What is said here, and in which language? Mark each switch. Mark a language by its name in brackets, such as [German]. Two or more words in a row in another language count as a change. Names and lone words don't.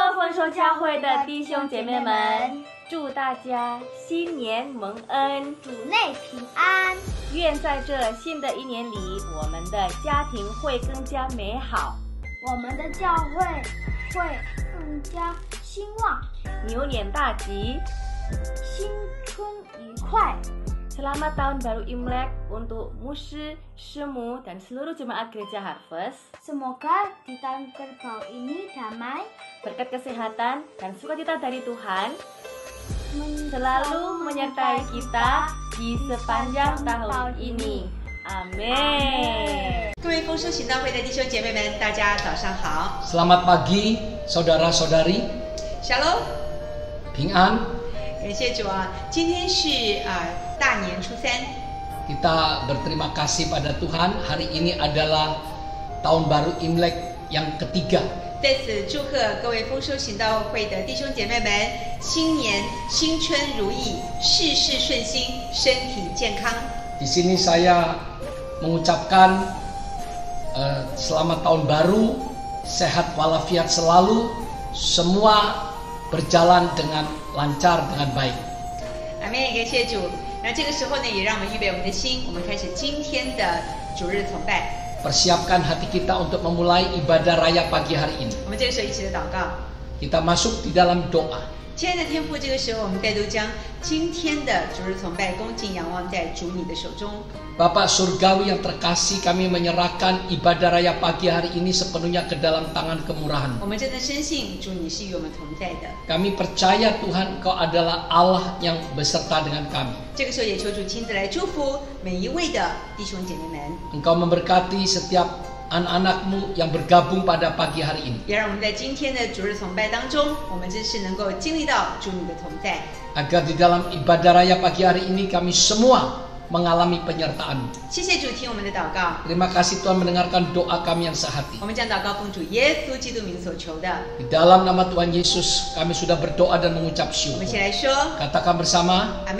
[Chinese] 丰收教会的弟兄姐妹们，祝大家新年蒙恩，主内平安。愿在这新的一年里，我们的家庭会更加美好，我们的教会会更加兴旺，牛年大吉，新春愉快。 [Indonesian] Selamat Tahun Baru Imlek untuk Musi, Shemu, dan seluruh jemaat gereja Harvest. Semoga di tahun kerbau ini damai, berkat kesehatan dan sukacita dari Tuhan selalu menyertai kita di sepanjang tahun ini. Amin. [Chinese] 各位丰收行道会的弟兄姐妹们，大家早上好。 [Indonesian] Selamat pagi, saudara-saudari. Shalom. [Chinese] 平安。感谢主啊，今天是大年初三。 [Indonesian] Kita berterima kasih pada Tuhan. Hari ini adalah Tahun Baru Imlek yang ketiga. [Chinese] 在此祝贺各位丰收行道会的弟兄姐妹们，新年新春如意，事事顺心，身体健康。 [Indonesian] Di sini saya mengucapkan selamat tahun baru, sehat walafiat selalu, semua berjalan dengan lancar dengan baik. [Chinese] 阿们，感谢主。那这个时候呢，也让我们预备我们的心，我们开始今天的主日崇拜。 [Indonesian] Persiapkan hati kita untuk memulai ibadah raya pagi hari ini. [Chinese] 我们这个时候一起的祷告。 [Indonesian] Kita masuk di dalam doa. [Chinese] 亲爱的天父，这个时候我们再度将今天的主日崇拜恭敬仰望在主你的手中。 [Indonesian] Bapak Surgawi yang terkasih, kami menyerahkan ibadah raya pagi hari ini sepenuhnya ke dalam tangan kemurahan. [Chinese] 我们真的深信主你是与我们同在的。 [Indonesian] Kami percaya Tuhan Kau adalah Allah yang beserta dengan kami. [Chinese] 这个时候也求主亲自来祝福每一位的弟兄姐妹们。 [Indonesian] Engkau memberkati setiap anak-anakmu yang bergabung pada pagi hari ini. [Chinese] 也让我们在今天的主日崇拜当中，我们真是能够经历到主你的同在。 [Indonesian] Agar di dalam ibadah raya pagi hari ini kami semua mengalami penyertaan-Mu. [Chinese] 谢谢主听我们的祷告。 [Indonesian] Terima kasih Tuhan mendengarkan doa kami yang sehati. [Chinese] 我们将祷告奉主耶稣基督名所求的。 [Indonesian] Di dalam nama Tuhan Yesus kami sudah berdoa dan mengucap [Chinese] 我们一 [Indonesian] syukur. [Chinese] 起来说 [Indonesian] Katakan bersama. [Chinese] 阿门。